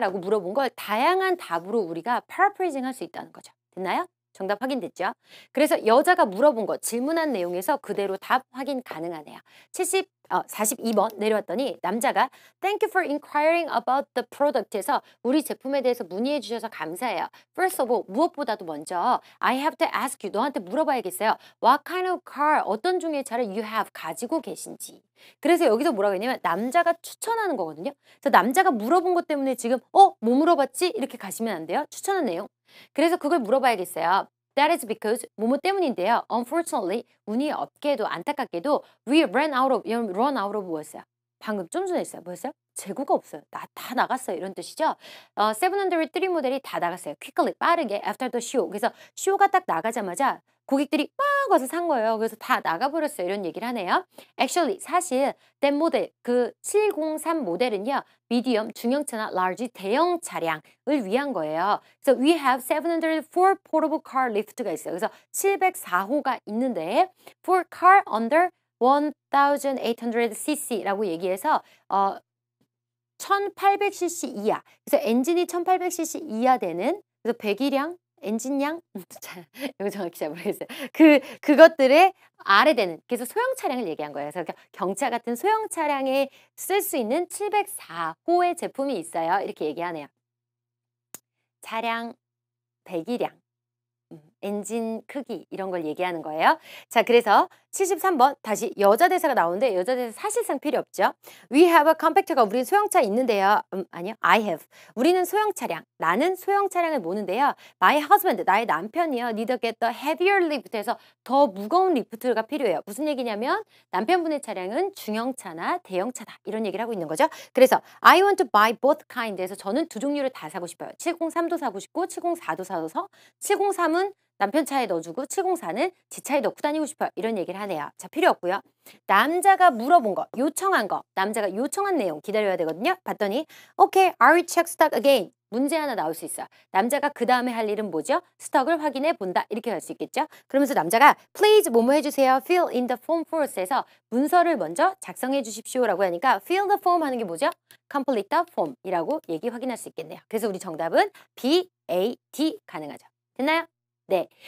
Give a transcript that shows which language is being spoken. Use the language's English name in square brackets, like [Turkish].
[Korean] 라고 물어본 걸 다양한 답으로 우리가 paraphrasing 할 수 있다는 거죠. 됐나요? 정답 확인됐죠? 그래서 여자가 물어본 것, 질문한 내용에서 그대로 답 확인 가능하네요. 42번 내려왔더니 남자가 [English] Thank you for inquiring about the product [Korean] 에서 우리 제품에 대해서 문의해 주셔서 감사해요. First of all, 무엇보다도 먼저 I have to ask you, 너한테 물어봐야겠어요. What kind of car, 어떤 종류의 차를 you have, 가지고 계신지. 그래서 여기서 뭐라고 했냐면 남자가 추천하는 거거든요. 그래서 남자가 물어본 것 때문에 지금 뭐 물어봤지? 이렇게 가시면 안 돼요. 추천한 내용. 그래서 그걸 물어봐야겠어요. That is because 뭐뭐 때문인데요. Unfortunately, 운이 없게도 안타깝게도 we run out of 뭐였어요? 방금 좀 전에 했어요. 뭐였어요? 재고가 없어요. 다 나갔어요. 이런 뜻이죠. 703 모델이 다 나갔어요. Quickly, 빠르게 after the show. 그래서 쇼가 딱 나가자마자 고객들이 막 와서 산 거예요. 그래서 다 나가버렸어요. 이런 얘기를 하네요. Actually, 사실 that 모델, 그 703 모델은요. 미디엄, 중형차나 large, 대형 차량을 위한 거예요. 그래서 [English] we have 704 portable car lift [Korean] 가 있어요. 그래서 704호가 있는데 for car under 1800cc라고 얘기해서 1800cc 이하. 그래서 엔진이 1800cc 이하 되는 그래서 배기량 엔진량? 이거 정확히 잘 모르겠어요. 그것들의 아래 되는, 그래서 소형 차량을 얘기한 거예요. 그래서 경차 같은 소형 차량에 쓸 수 있는 704호의 제품이 있어요. 이렇게 얘기하네요. 차량, 배기량, 엔진 크기 이런 걸 얘기하는 거예요. 자, 그래서 73번 다시 여자 대사가 나오는데 여자 대사 사실상 필요 없죠. We have a compact가 우리는 소형차 있는데요. 아니요. I have. 우리는 소형 차량. 나는 소형 차량을 모는데요. My husband, 나의 남편이요. [English] Need to get the heavier lift [Korean] 에서 더 무거운 리프트가 필요해요. 무슨 얘기냐면 남편분의 차량은 중형차나 대형차다. 이런 얘기를 하고 있는 거죠. 그래서 [English] I want to buy both kind [Korean] 에서 저는 두 종류를 다 사고 싶어요. 703도 사고 싶고 704도 사서 703은 남편 차에 넣어주고 704는 지 차에 넣고 다니고 싶어요. 이런 얘기를 하네요. 자, 필요 없고요. 남자가 물어본 거, 요청한 거, 남자가 요청한 내용 기다려야 되거든요. 봤더니 [English] Okay, are you check stock again? [Korean] 문제 하나 나올 수 있어요. 남자가 그 다음에 할 일은 뭐죠? 스톡을 확인해 본다. 이렇게 할 수 있겠죠? 그러면서 남자가 Please 뭐뭐 해주세요. [English] Fill in the form first [Korean] 에서 문서를 먼저 작성해 주십시오. 라고 하니까 Fill the form 하는 게 뭐죠? Complete the form 이라고 얘기 확인할 수 있겠네요. 그래서 우리 정답은 B, A, D 가능하죠. 됐나요? 네.